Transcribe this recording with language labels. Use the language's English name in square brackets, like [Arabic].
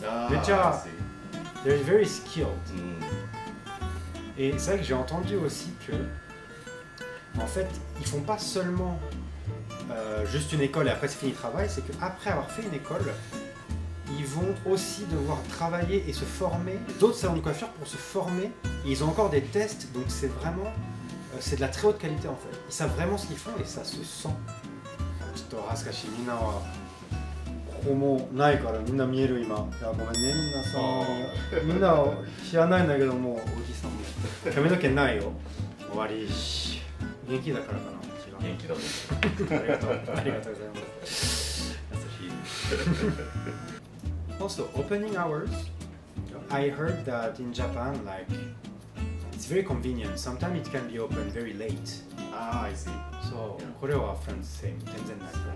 [French] めっちゃ [English] they're very skilled. [French] Et c'est vrai que j'ai entendu aussi que, en fait, ils font pas seulement juste une école et après c'est fini le travail, c'est qu'après avoir fait une école, ils vont aussi devoir travailler et se former. D'autres salons de coiffure pour se former, et ils ont encore des tests, donc c'est vraiment, c'est de la très haute qualité en fait. Ils savent vraiment ce qu'ils font et ça se sent. [Japanese] ちょっと恥ずかしい。みんなはここもないからみんな見える今。いやごめんねみんな知らないんだけどもおじさんも髪の毛ないよ。終わり。元気だからかな。元気だと思う。ありがとうございます。優しい。 [English] Also opening hours. I heard that in Japan like it's very convenient. Sometimes it can be open very late. I see. [Japanese] So これはフランス全然ない。